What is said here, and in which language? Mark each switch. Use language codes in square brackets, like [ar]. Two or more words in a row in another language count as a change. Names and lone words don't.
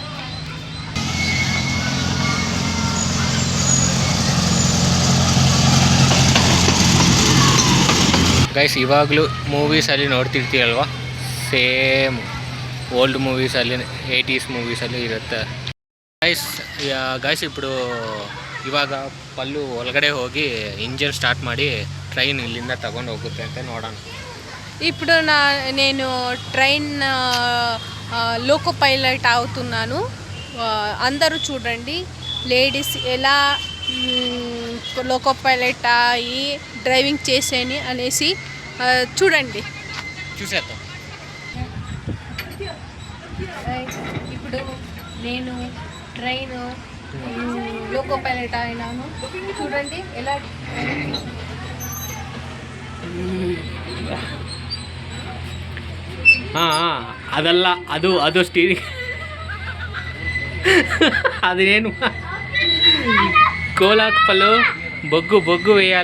[kn] ಗೈಸ್ ಇವಾಗಲೂ ಮೂವೀಸಲ್ಲಿ ನೋಡ್ತಿರ್ತೀವಲ್ವ, [en] same old [kn] ಮೂವೀಸಲ್ಲಿ 80s ಮೂವೀಸಲ್ಲಿ ಇರುತ್ತೆ. ಗೈಸ್ ఇప్పుడు ಇವಾಗ ಪಲ್ಲು ಒಳಗಡೆ ಹೋಗಿ [en] engine start [kn] ಮಾಡಿ ಟ್ರೈನ್ ಇಲ್ಲಿಂದ ತಗೊಂಡು ಹೋಗುತ್ತೆ ಅಂತ ನೋಡೋಣ. [te] ఇప్పుడు నేను [en] train loco pilot [te] అవుతున్నాను. అందరూ చూడండి లేడీస్ ఎలా [en] loco pilot [te] అయ్యి డ్రైవింగ్ చేసేని అనేసి చూడండి. చూసేద్దాం. ఇప్పుడు నేను [en] train loco pilot [te] అయినాను. చూడండి ఎలా [kn] ಅದಲ್ಲ, ಅದು ಸ್ಟೀರಿಂಗ್. ಅದೇನು ಕೋಲಾಕ್ ಪಲ್ಲು ಬೊಗ್ಗು వేయాలి.